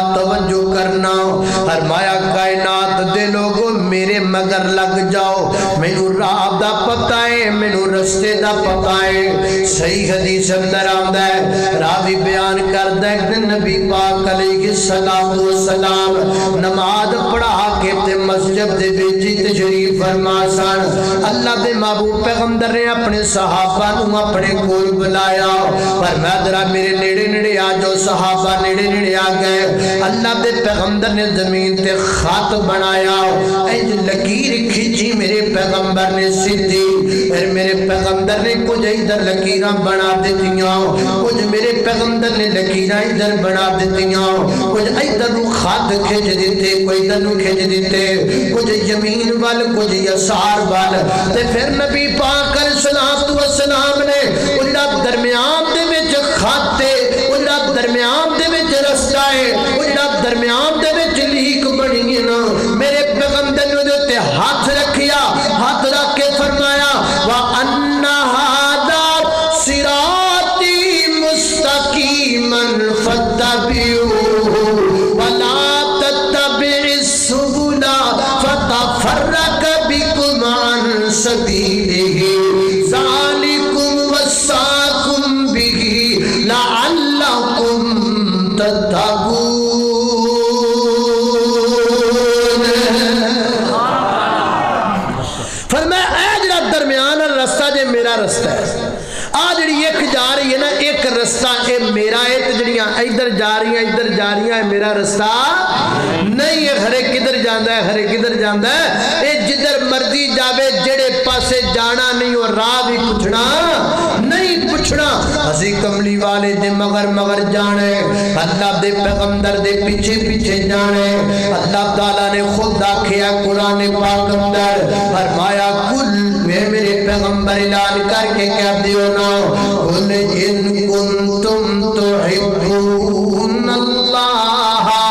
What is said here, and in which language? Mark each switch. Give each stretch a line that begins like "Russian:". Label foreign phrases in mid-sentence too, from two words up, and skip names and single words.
Punjabi: توجہ کرنا فرمایا کائنات دے لوگوں میرے مگر لگ جاؤ مینوں راہ دا پتہ ہے مینوں رستے دا پتہ ہے صحیح حدیث اندر آندا ہے راوی بیان کردا ہے کہ نبی پاک
Arabic: علیہ الصلوۃ والسلام
Punjabi: نماز پڑھا کے تے مسجد دے وچ تشریف فرما سن اللہ دے محبوب پیغمبر نے اپنے صحابہ نو اپنے کول بلایا فرمایا ذرا میرے نیڑے نیڑے آ جاؤ صحابہ نیڑے نیڑے آ گئے اللہ دے پیغمبر نے زمین تے خط بنایا انج لکیر کھینچی میرے پیغمبر نے سیدھی پھر میرے پیغمبر نے کچھ ادھر لکیراں بنا دیتیاں کچھ میرے پیغمبر نے لکیراں ادھر بنا دیتیاں کچھ ادھر نو خط کھینچ دیتے کوئی ادھر نو کھینچ دیتے کچھ یمین وال کچھ یسار وال تے پھر نبی پاک
Arabic: علیہ الصلوۃ والسلام
Punjabi: نے اُڑا درمیان دے وچ خط تے اُڑا درمیان دے وچ رستہ ہے اُڑا درمیان دے وچ لیک بنی ہے نا میرے پیغمبر نے دے تے ہاتھ رکھیا ہاتھ رکھ کے فرمایا
Arabic: وَأَنَّ هَذَا صِرَاطِي مُسْتَقِيمًا فَاتَّبِعُوهُ وَلَا تَتَّبِعِ السُّبُلَ فَتَفَرَّقَ بِكُمْ عَنْ سَبِيلِهِ ذَلِكُمْ وَصَّاكُمْ بِهِ لَعَلَّكُمْ تَتَّقُونَ
Punjabi: رستہ ہے آج جڑی ایک جا رہی ہے نا ایک رستہ اے میرا ہے تے جڑیاں ادھر جا رہی ہیں میرا رستہ نہیں ہے ہرے کدھر جاندا ہے ہرے کدھر جاندا ہے اے جدھر مرضی جاوے جڑے پاسے جانا نہیں اور راہ بھی پوچھنا نہیں پوچھنا اسی کملی والے دے مگر جانے اللہ دے پیغمبر دے پیچھے جانے اللہ تعالیٰ نے خود آکھیا قرآن پاک اندر فرمایا کل میرے پیغمبر اعلان کر کے کہہ دیو نا
Arabic: قل ان کنتم تحبون اللہ